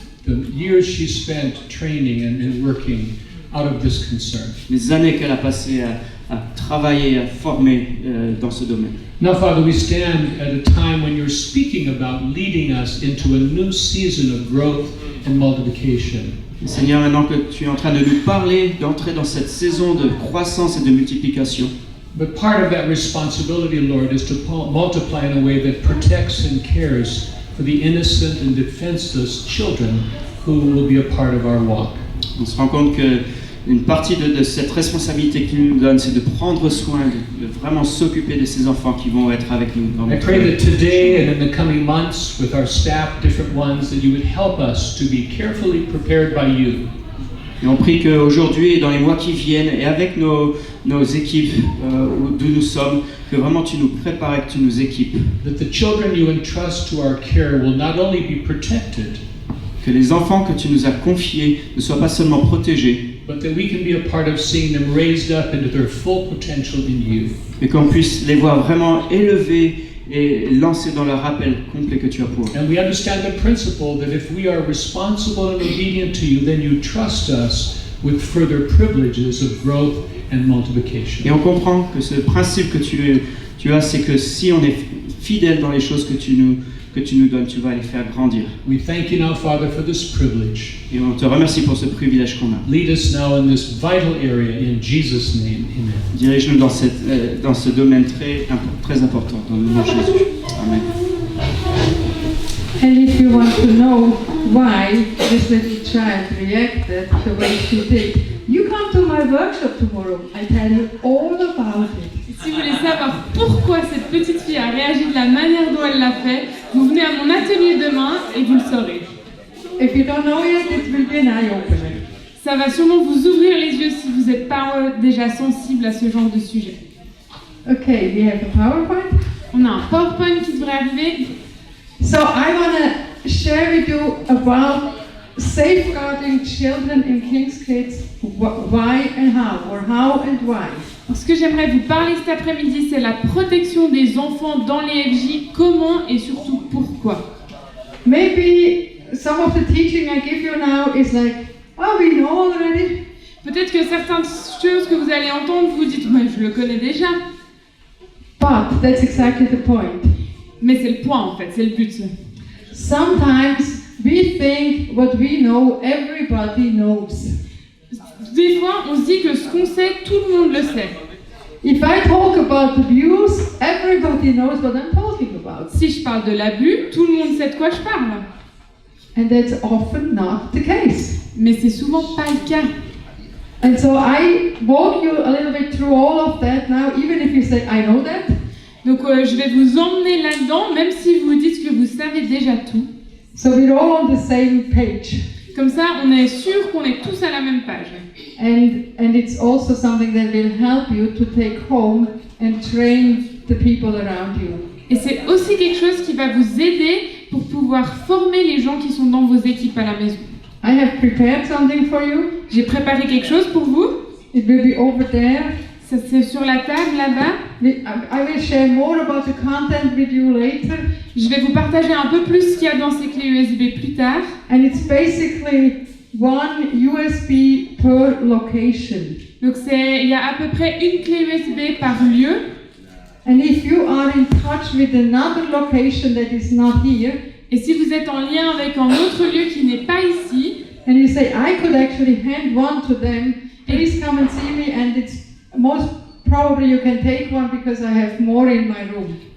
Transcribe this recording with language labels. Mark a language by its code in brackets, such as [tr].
[en] The years she spent training and working out of this concern. [fr] les années qu'elle a passées à travailler, à former dans ce domaine. [en] Now, Father, we stand at a time when you're speaking about leading us into a new season of growth and multiplication. [fr] Et Seigneur, maintenant que tu es en train de nous parler, d'entrer dans cette saison de croissance et de multiplication, [en] But part of that responsibility, Lord, is to multiply in a way that protects and cares for the innocent and defenseless children who will be a part of our walk. [fr] on se rend compte qu'une partie de cette responsabilité qu'il nous donne, c'est de prendre soin, de vraiment s'occuper de ces enfants qui vont être avec nous dans [en] I [fr] notre [en] pray [fr] vie. [en] that today and in the coming months, with our staff, different ones, that you would help us to be carefully prepared by you. [fr] Et on prie qu'aujourd'hui et dans les mois qui viennent, et avec nos équipes d'où nous sommes, que vraiment tu nous prépares et que tu nous équipes. [en] That the children you entrust to our care will not only be protected, [fr] Que les enfants que tu nous as confiés ne soient pas seulement protégés, [en] but that we can be a part of seeing them raised up into their full potential in you. [fr] mais qu'on puisse les voir vraiment élevés et lancés dans le rappel complet que tu as pour eux. [en] And we understand the principle that if we are responsible and obedient to you, then you trust us with further privileges of growth and multiplication. [fr] Et on comprend que ce principe que tu as, c'est que si on est fidèle dans les choses que tu nous donnes, tu vas les faire grandir. [en] We thank you now, Father, for this privilege. [fr] Et on te remercie pour ce privilège qu'on a. [en] Lead us now in this vital area in Jesus' name. Amen. [fr] Dirige-nous dans ce domaine très important, dans le nom de Jésus. Amen. [en] And if you want to know why this little child reacted the way she did, you come to my workshop tomorrow. I tell you all about it. [fr] Si vous voulez savoir pourquoi cette petite fille a réagi de la manière dont elle l'a fait, vous venez à mon atelier demain et vous le saurez. [en] If you don't know yet, it will be an eye-opener. [fr] Ça va sûrement vous ouvrir les yeux si vous n'êtes pas déjà sensible à ce genre de sujet. [en] Okay, we have a PowerPoint. [fr] On a un PowerPoint qui devrait arriver. [en] So I want to share with you about safeguarding children in King's Kids, why and how, or how and why. [fr] Ce que j'aimerais vous parler cet après-midi, c'est la protection des enfants dans les FJ, comment et surtout pourquoi. [en] Maybe some of the teaching I give you now is like, oh, we know already. [fr] Peut-être que certaines choses que vous allez entendre, vous dites, ouais, je le connais déjà. [en] But that's exactly the point. [fr] Mais c'est le point en fait, c'est le but. [en] Sometimes we think what we know, everybody knows. [fr] Des fois, on se dit que ce qu'on sait, tout le monde le sait. [en] If I talk about abuse, everybody knows what I'm talking about. [fr] Si je parle de l'abus, tout le monde sait de quoi je parle. [en] And that's often not the case. [fr] Mais c'est souvent pas le cas. [en] And so I walk you a little bit through all of that now, even if you say, I know that. [fr] Donc je vais vous emmener là-dedans, même si vous dites que vous savez déjà tout. [en] So we're all on the same page. [fr] Comme ça, on est sûr qu'on est tous à la même page. [en] And it's also something that will help you to take home and train the people around you. [fr] Et c'est aussi quelque chose qui va vous aider pour pouvoir former les gens qui sont dans vos équipes à la maison. [en] I have prepared something for you. [fr] J'ai préparé quelque chose pour vous. [en] It will be over there. [fr] Ça, c'est sur la table là-bas. [en] I will share more about the content with you later. [fr] Je vais vous partager un peu plus ce qu'il y a dans ces clés USB plus tard. [en] And it's basically one USB per location. [fr] Donc il y a à peu près une clé USB par lieu. [en] And if you are in touch with another location that is not here, [fr] Et si vous êtes en lien avec un autre lieu qui n'est pas ici, [en] and you say, I could actually hand one to them, please come and see me, and it's most probably you can take one because I have more in my room.